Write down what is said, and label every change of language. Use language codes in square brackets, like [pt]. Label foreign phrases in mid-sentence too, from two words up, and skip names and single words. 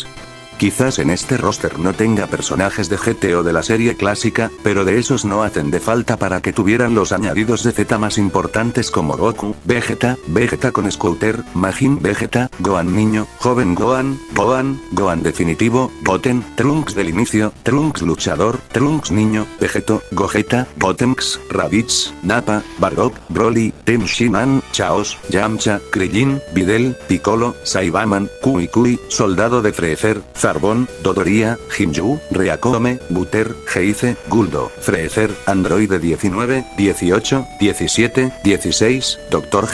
[es] Quizás en este roster no tenga personajes de GT o de la serie clásica, pero de esos no hacen de falta para que tuvieran los añadidos de Z más importantes como Goku, Vegeta, Vegeta con Scouter, Majin Vegeta, Gohan niño, joven Gohan, Gohan definitivo, Goten, Trunks del inicio, Trunks luchador, Trunks niño, Vegeto, Gogeta, Gotenks, Raditz, Nappa, Bardock, Broly, Tenshinhan, Chaos, Yamcha, Krillin, Videl, Piccolo, Saibaman, Kui, Soldado de Freezer, Zarbon, Dodoria, Hinju, Reakome, Butter, Heize, Guldo, Freezer, Androide 19, 18, 17, 16, Dr.